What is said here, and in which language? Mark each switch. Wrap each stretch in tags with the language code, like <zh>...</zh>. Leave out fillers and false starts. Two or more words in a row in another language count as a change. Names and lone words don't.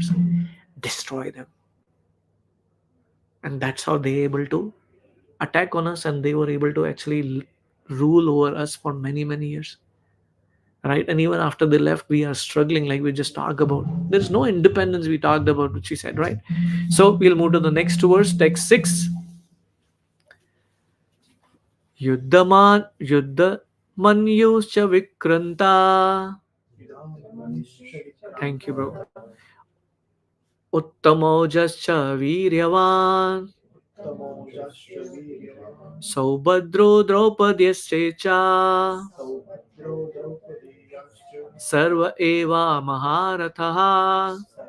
<en>Destroy them, and that's how they able to attack on us, and they were able to actually rule over us for many many years, right? And even after they left, we are struggling, like we just talked about. There's no independence we talked about, which she said, right? So we'll move to the next verse, text 6.</en> <sa>युद्धमन् युद्ध मन्युश्च विक्रान्त.</sa> <en>Thank you, bro.</en> <sa>उत्तमौजाश्च वीर्यवान्. सौभद्रो द्रौपदेयाश्च सर्व एव महारथाः.</sa>